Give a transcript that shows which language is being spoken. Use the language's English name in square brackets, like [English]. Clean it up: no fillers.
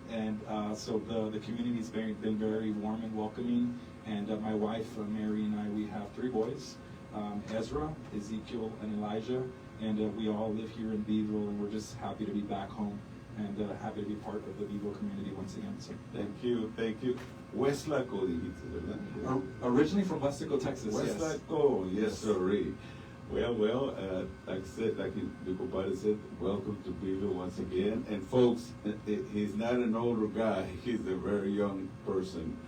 [English] And so the community's been very warm and welcoming. And my wife, Mary, and I, we have 3 boys. Ezra, Ezekiel, and Elijah, and we all live here in Beeville, and we're just happy to be back home and happy to be part of the Beeville community once again. So Thank you. [Spanish] Westlaco, dijiste, ¿verdad? [English] originally from Westaco, Texas. Westlaco, yes, sir. Well, like I said, like the compadre said, welcome to Beeville once again. And folks, he's not an older guy, he's a very young person.